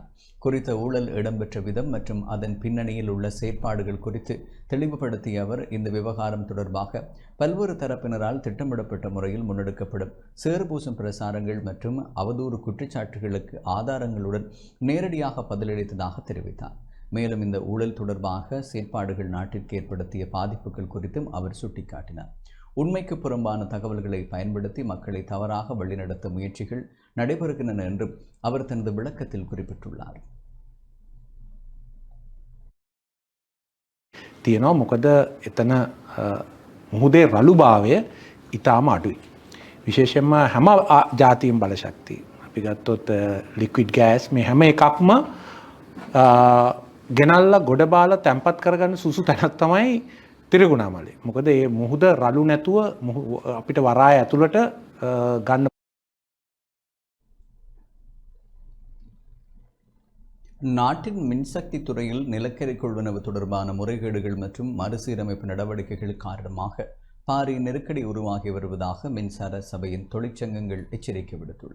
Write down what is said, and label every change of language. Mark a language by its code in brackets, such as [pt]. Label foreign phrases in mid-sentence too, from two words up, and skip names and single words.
[ta] குறித்த ஊழல் இடம்பெற்ற விதம் மற்றும் அதன் பின்னணியில் உள்ள செயற்பாடுகள் குறித்து தெளிவுபடுத்திய அவர் இந்த விவகாரம் தொடர்பாக பல்வேறு தரப்பினரால் திட்டமிடப்பட்ட முறையில் முன்னெடுக்கப்படும் சேறுபூசும் பிரசாரங்கள் மற்றும் அவதூறு குற்றச்சாட்டுகளுக்கு ஆதாரங்களுடன் நேரடியாக பதிலளித்ததாக தெரிவித்தார். மேலும் இந்த ஊழல் தொடர்பாக செயற்பாடுகள் நாட்டிற்கு ஏற்படுத்திய பாதிப்புகள் குறித்தும் அவர் சுட்டிக்காட்டினார். உண்மைக்கு புறம்பான தகவல்களை பயன்படுத்தி மக்களை தவறாக வழிநடத்த முயற்சிகள் நடைபெறுகின்றன என்றும் அவர் தனது விளக்கத்தில் குறிப்பிட்டுள்ளார். [si] තියෙනවා මොකද එතන මුහුදේ රළුභාවය ඉතාම අඩුයි. විශේෂයෙන්ම හැම ජාතියෙන් බලශක්තිය අපි ගත්තොත් [en] liquid gas [si] මේ හැම එකක්ම ගෙනල්ලා ගොඩ බාලා තැම්පත් කරගන්න සුසු තැනක් තමයි තිරිකුණාමලේ. මොකද මේ මුහුද රළු නැතුව අපිට වරාය ඇතුළට ගන්න. [ta] நாட்டின் மின்சக்தி துறையில் நிலக்கரி கொள்வனவு தொடர்பான முறைகேடுகள் மற்றும் மறுசீரமைப்பு நடவடிக்கைகள் காரணமாக பாரிய நெருக்கடி உருவாகி வருவதாக மின்சார சபையின் தொழிற்சங்கங்கள் எச்சரிக்கை விடுத்துள்ளன.